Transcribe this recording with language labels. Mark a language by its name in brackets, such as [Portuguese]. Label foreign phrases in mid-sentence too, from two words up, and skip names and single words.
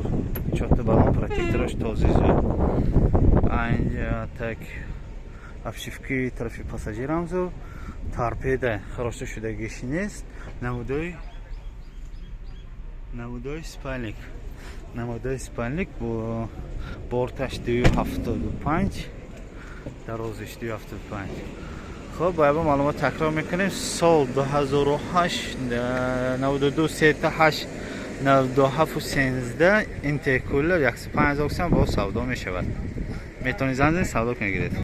[Tajik] 4 балон протектораш този зур. [Russian] так обшивки [Tajik] тарафи пассажирам зур. торпеда хароста шудагиш нест. намудои спальник. намудои спальник бо борташ 275, дарозиш 275. خب باید معلومات تکرار میکنیم. سال 2008 92 38 97 13 اینترکولر 105,000 با سودا میشود. میتونید زنده سودا کنید.